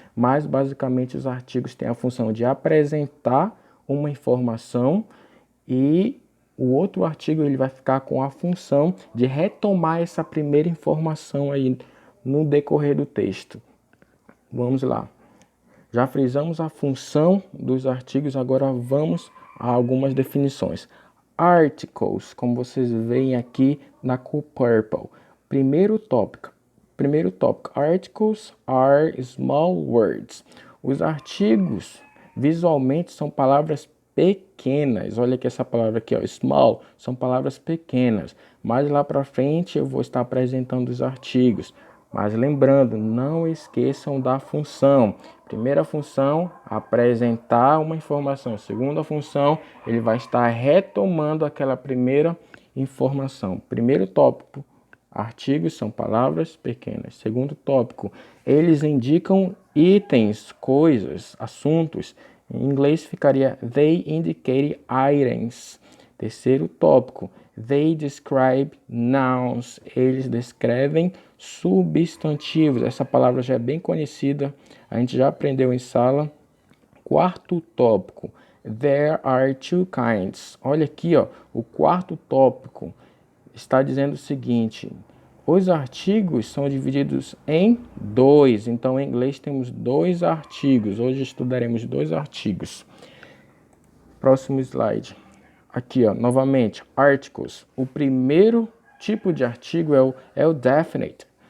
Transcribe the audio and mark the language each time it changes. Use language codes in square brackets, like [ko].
[pt] Mas basicamente os artigos têm a função de apresentar uma informação, e o outro artigo ele vai ficar com a função de retomar essa primeira informação aí no decorrer do texto. Vamos lá. Já frisamos a função dos artigos, agora vamos a algumas definições. Articles, como vocês veem aqui na cor purple. Primeiro tópico. [en] Articles are small words. [pt] Os artigos visualmente são palavras pequenas. Olha aqui essa palavra aqui, small, são palavras pequenas. Mais lá para frente eu vou estar apresentando os artigos. Mas lembrando, não esqueçam da função. Primeira função, apresentar uma informação. Segunda função, ele vai estar retomando aquela primeira informação. Primeiro tópico, artigos são palavras pequenas. Segundo tópico, eles indicam itens, coisas, assuntos. Em inglês ficaria [en] they indicate items. [pt] Terceiro tópico, [en] they describe nouns. [pt] Eles descrevem substantivos. Essa palavra já é bem conhecida, a gente já aprendeu em sala. Quarto tópico, [en] there are two kinds. [pt] Olha aqui, o quarto tópico está dizendo o seguinte: os artigos são divididos em dois. Então, em inglês temos dois artigos. Hoje estudaremos dois artigos. Próximo slide. Aqui, novamente, articles. O primeiro tipo de artigo é o definite.